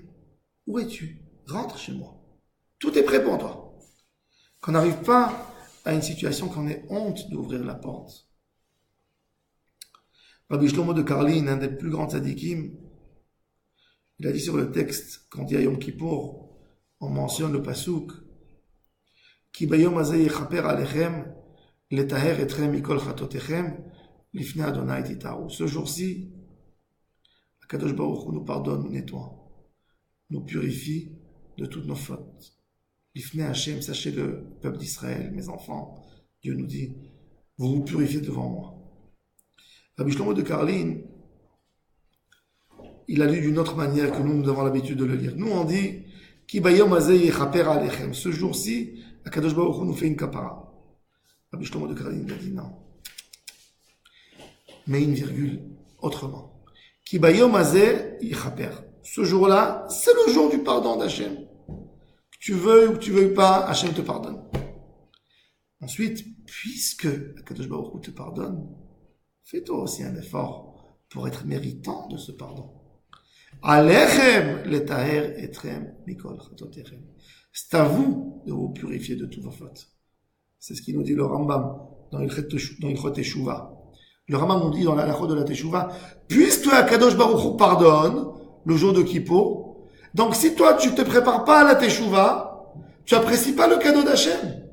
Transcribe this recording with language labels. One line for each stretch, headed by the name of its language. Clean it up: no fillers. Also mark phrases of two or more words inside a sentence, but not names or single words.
French: Où es-tu? Rentre chez moi. Tout est prêt pour toi. Qu'on n'arrive pas à une situation qu'on ait honte d'ouvrir la porte. Rabbi Shlomo de Karlin, un des plus grands tzadikim, il a dit sur le texte, quand dit à Yom Kippour, on mentionne le pasuk,
Hebrew: כי ביום הזה יכפר עליכם לטהר אתכם מכל חטאתיכם לפני ה' תטהרו.
French: Ce jour-ci, Akadosh Baruch Hu nous pardonne, nous nettoie, nous purifie de toutes nos fautes.
Hebrew: לפני השם,
French: sachez le peuple d'Israël, mes enfants, Dieu nous dit, vous vous purifiez devant moi. Rabbi Shlomo de Karlin, il a lu d'une autre manière que nous avons l'habitude de le lire. Nous, on dit,
Hebrew: כי ביום הזה יכפר עליכם.
French: Ce jour-ci, Akadosh Baruch Hu nous fait une kapara. Rabbi Shlomo de Karlin a dit non. Mais une virgule autrement.
Hebrew: כי ביום הזה יכפר.
French: Ce jour-là, c'est le jour du pardon d'Hachem. Que tu veuilles ou que tu veuilles pas, Hachem te pardonne. Ensuite, puisque Akadosh Baruch Hu te pardonne, fais-toi aussi un effort pour être méritant de ce pardon.
Hebrew: עליכם לטהר אתכם מכל חטאתיכם.
French: C'est à vous de vous purifier de toutes vos fautes. C'est ce qu'il nous dit le Rambam dans Ilchot Teshuvah. Le Rambam nous dit dans la halachot de la Teshuvah, puisque Akadosh Baruch Hu pardonne le jour de Kippour, donc si toi tu te prépares pas à la Teshuvah, tu apprécies pas le cadeau d'Hachem.